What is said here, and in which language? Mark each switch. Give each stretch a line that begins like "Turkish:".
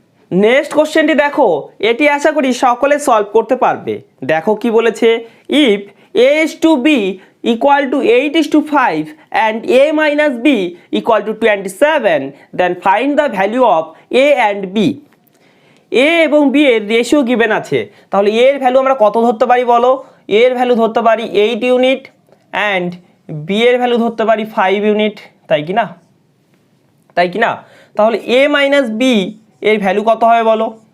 Bangla: Next কোশ্চেনটি দেখো, এটি আশা করি সকলে সলভ করতে পারবে। দেখো কি বলেছে,
English: If a:b = 8:5 and a-b = 27 then find the value of a and b।
Bangla: a এবং b এর রেশিও গিভেন আছে, তাহলে a এর ভ্যালু আমরা কত ধরতে পারি বলো? a এর ভ্যালু ধরতে পারি 8 ইউনিট অ্যান্ড b এর ভ্যালু ধরতে পারি 5 ইউনিট, তাই কি না? তাই কি না? তাহলে a - b এর ভ্যালু কত হবে বলো?